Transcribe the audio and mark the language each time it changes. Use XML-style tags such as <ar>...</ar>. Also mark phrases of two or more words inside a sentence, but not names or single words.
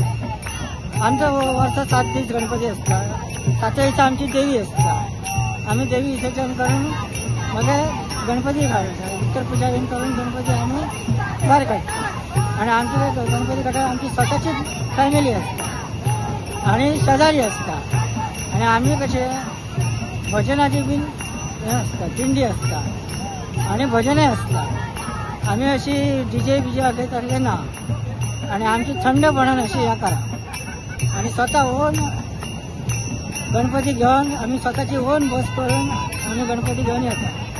<kok>आमचं वर्ष 7 दीस गणपती असता. 7 दिसा आमची देवी असता. आम्ही देवी विसर्जन करून मग गणपती घालता. उत्तर पूजा बीन करून गणपती आम्ही भायर काडटा आणि आमचे गणपती काडटा आमची स्वताची फॅमिली असता आणि शेजारी असता आणि आम्ही कसे भजनाची बीन हे असता, दिंडी असता आणि भजनय असता. आम्ही अशी डीजे बिजे असले ना आणि आमची थंडपणान अशी हे करा आणि स्वतः ओन गणपती घेऊन आम्ही स्वतःची ओन बस करून आम्ही गणपती घेऊन येतात.</kok>